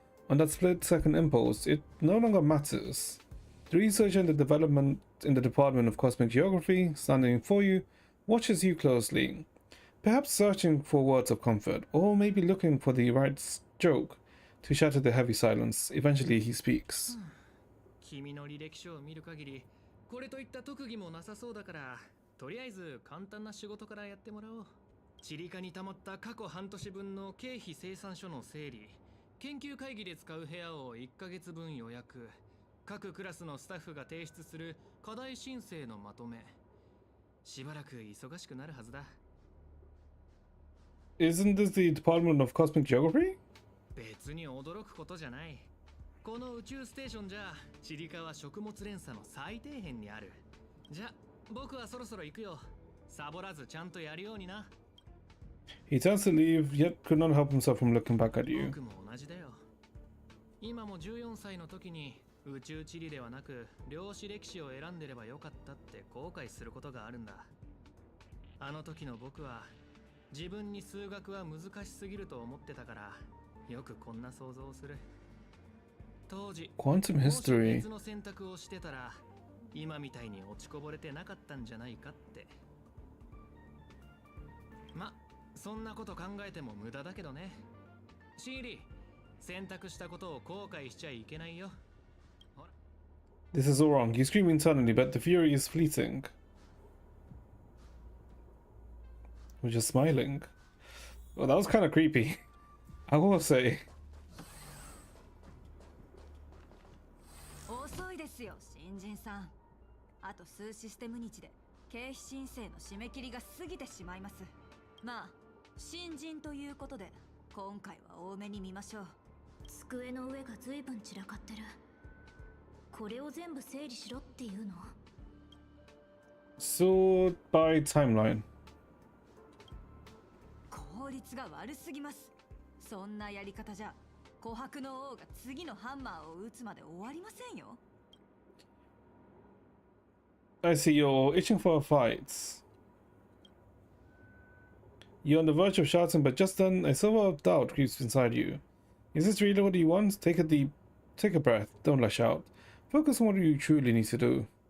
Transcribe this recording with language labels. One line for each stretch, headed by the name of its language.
English: On that split-second impulse, it no longer matters. The researcher in the Department of Cosmic Geography, standing for you, watches you closely, perhaps searching for words of comfort, or maybe looking for the right joke to shatter the heavy silence. Eventually, he speaks.
Japanese: 君の履歴書を見る限り、これといった特技もなさそうだから、とりあえず簡単な仕事からやってもらおう。チリカに溜まった過去半年分の経費生産書の整理、研究会議で使う部屋を1ヶ月分予約、各クラスのスタッフが提出する課題申請のまとめ。しばらく忙しくなるはずだ。
English: Isn't this the Department of Cosmic Geography?
Japanese: 別に驚くことじゃない。この宇宙ステーションじゃ、チリカは食物連鎖の最底辺にある。じゃ、僕はそろそろ行くよ。サボらずちゃんとやるようにな。
English: He turns to leave, yet could not help himself from looking back at you.
Japanese: 僕も同じだよ。今も14歳の時に宇宙地理ではなく量子歴史を選んでればよかったって後悔することがあるんだ。あの時の僕は自分に数学は難しすぎると思ってたから、よくこんな想像をする。当時、
English: Quantum history.
Japanese: 別の選択をしてたら、今みたいに落ちこぼれてなかったんじゃないかって。ま、そんなこと考えても無駄だけどね。シーリー、選択したことを後悔しちゃいけないよ。
English: This is all wrong. You scream internally, but the fury is fleeting. We're just smiling. Well, that was kind of creepy. I will say.
Japanese: 遅いですよ、新人さん。あと数システム日で経費申請の締め切りが過ぎてしまいます。まあ、新人ということで今回は多めに見ましょう。机の上が随分散らかってる。これを全部整理しろっていうの？
English: Sort by timeline.
Japanese: 効率が悪すぎます。そんなやり方じゃ琥珀の王が次のハンマーを打つまで終わりませんよ。
English: I see you're itching for a fight. You're on the verge of shouting, but just then a silver of doubt creeps inside you. Is this really what you want? Take a breath. Don't lash out. Focus on what you truly need to do.